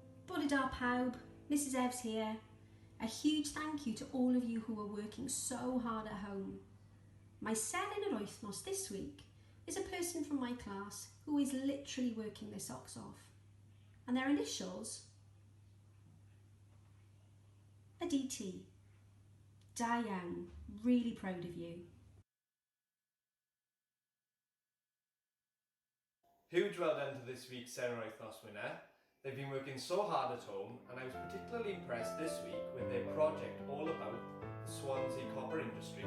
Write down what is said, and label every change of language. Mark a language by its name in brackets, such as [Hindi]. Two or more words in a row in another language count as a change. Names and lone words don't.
[Welsh] Bore da pawb, [English] Mrs Evs here. A huge thank you to all of you who are working so hard at home. My Seren yr Wythnos this week is a person from my class who is literally working their socks off. And their initials are DT. [Welsh] Da iawn, [English] really proud of you. Huge well done to this week's Seren yr Wythnos winner. They've been working so hard at home, and I was particularly impressed this week with their project all about the Swansea copper industry.